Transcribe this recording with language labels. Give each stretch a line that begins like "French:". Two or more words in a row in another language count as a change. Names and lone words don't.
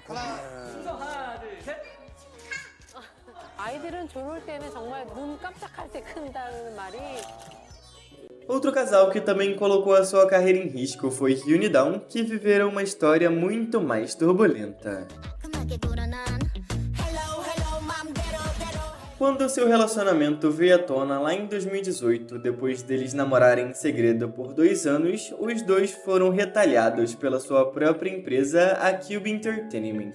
Korean: 아이들은 졸을 때는 정말 눈 깜짝할 때 큰다는 말이.
Portuguese: Outro casal que também colocou a sua carreira em risco foi Hyun e Dawn, que viveram uma história muito mais turbulenta. Quando seu relacionamento veio à tona lá em 2018, depois deles namorarem em segredo por 2 anos, os dois foram retalhados pela sua própria empresa, a Cube Entertainment.